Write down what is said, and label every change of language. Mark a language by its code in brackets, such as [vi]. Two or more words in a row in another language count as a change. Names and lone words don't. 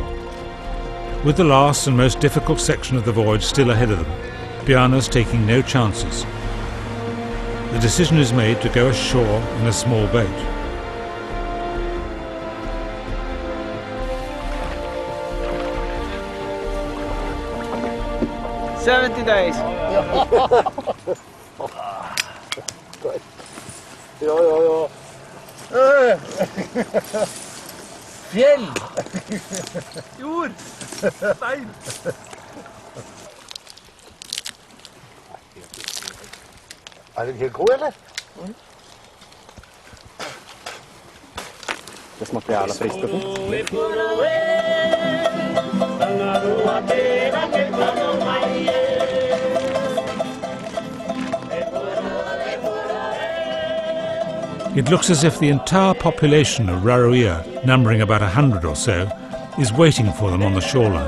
[en] With the last and most difficult section of the voyage still ahead of them, Bjarne's taking no chances. The decision is made to go ashore in a small boat. $70 days. [no] Ja. Fjell! Jord! Stein! Er det helt god, eller? [sv] Det smakar jävla friskt och fint. [en] It looks as if the entire population of Raiatea, numbering about 100 or so, is waiting for them on the shoreline.